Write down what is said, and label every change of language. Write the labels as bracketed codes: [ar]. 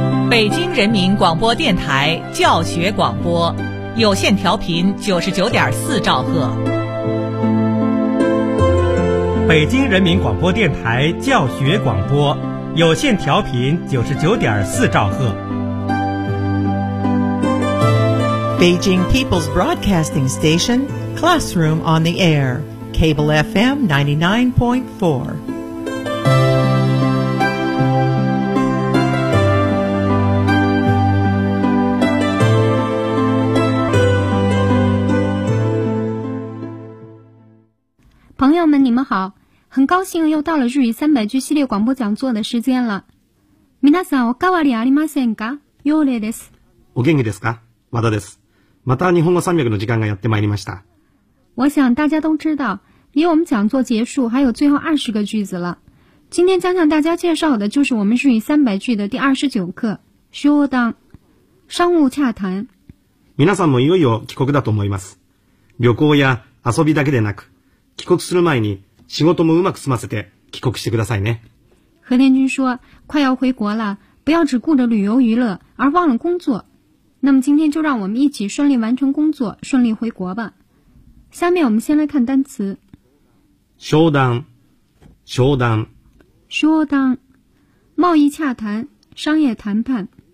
[zh] 北京人民广播电台教学广播，有线调频99.4兆赫。北京人民广播电台教学广播，有线调频99.4兆赫。 [en] Beijing People's Broadcasting Station, Classroom on the Air, Cable FM 99.4. [zh] 朋友们，你们好，很高兴又到了日语三百句系列广播讲座的时间了。 [ja] 皆さんおかわりありませんか？ヨレです。お元気ですか？和田です。また日本語三百の時間がやってまいりました。 [zh] 我想大家都知道，离我们讲座结束还有最后20个句子了。今天将向大家介绍的就是我们日语三百句的第29课，商談，商务洽谈。 [ja] 皆さんもいよいよ帰国だと思います。旅行や遊びだけでなく。帰国する前に仕事もうまく済ませて帰国してくださいね。 [zh] 和田君说，快要回国了，不要只顾着旅游娱乐，而忘了工作。那么今天就让我们一起顺利完成工作，顺利回国吧。下面我们先来看单词。 [ja] 商談，商談， [zh] 商談，贸易洽谈，商业谈判。